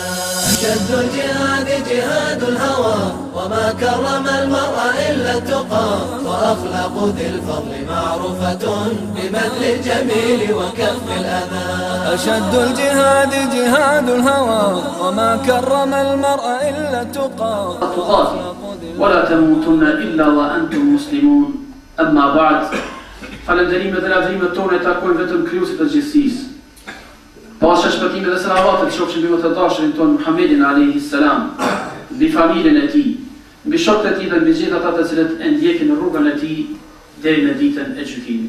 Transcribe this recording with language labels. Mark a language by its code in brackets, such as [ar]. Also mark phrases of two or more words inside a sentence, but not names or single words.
[ar] أشد الجهاد جهاد الهوى وما كرم المرء إلا التقى وأخلاق ذي الفضل معروفة ببذل الجميل وكف الأذى. أشد الجهاد جهاد الهوى وما كرم المرء إلا التقى ولا تموتن إلا وأنتم مسلمون. أما بعد [sq] falënderimet dhe lavdrimet tona i takojnë vetëm Krijuesit të gjithësisë. Pasha shpëtime dhe selavatet qofshin mbi më të dashurin tonë Muhammedin [ar] عليه السلام, [sq] mbi familjen e tij, mbi shokët e tij dhe mbi gjithë ata të cilët e ndjekin rrugën e tij deri në ditën e gjykimit.